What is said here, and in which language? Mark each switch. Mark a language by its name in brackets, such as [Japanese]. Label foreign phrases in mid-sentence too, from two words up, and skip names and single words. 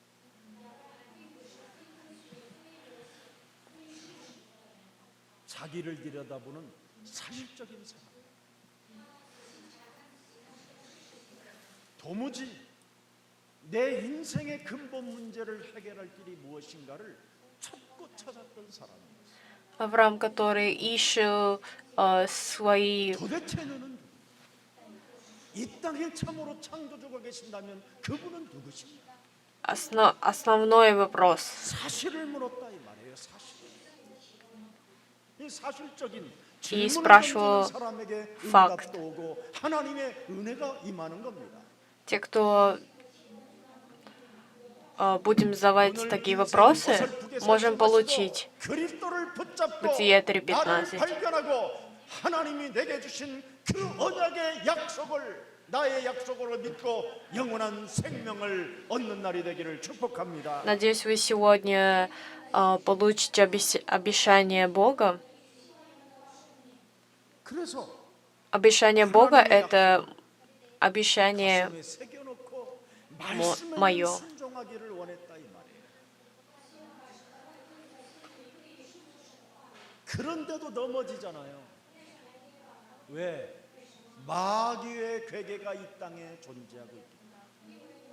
[Korean] 자기를 들여다보는 사실적인 사람. 도무지 내 인생의 근본 문제를 해결할 길이 무엇인가를 찾고 찾았던 사람이었어요. [Russian] Авраам, который ищет свои... [Korean] 도대체 너는 누구냐? 이 땅에 참으로 창조주가 계신다면 그분은 누구십니까? [Russian] Основной вопрос. [Korean] 사실을 물었다 이 말이에요. 사실. 이 사실적인 [Russian] И [Korean] 질문을 [Russian] спрашивал [Korean] 던지는 사람에게 [Russian] факт. [Korean] 응답도 오고 하나님의 은혜가 임하는 겁니다. [Russian] Те, кто будем задавать такие вопросы, можем получить [Korean] 그리스도를 붙잡고 [Russian] Бытие [Korean] 나를 [Russian] 3:15. [Korean] 발견하고 하나님이 내게 주신 그 언약의 약속을 나의 약속을 믿고 영원한 생명을 얻는 날이 되기를 축복합니다. [Russian] Надеюсь, вы сегодня получите обещание Бога. [Korean] 그래서 [Russian] Обещание Бога — это обещание [Korean] 가슴에 새겨놓고 말씀에는 [Russian] мое. [Korean] 순종하기를 원했다 이 말이에요. 그런데도 넘어지잖아요. 왜? 마귀의 괴계가 이 땅에 존재하고 있기 때문에.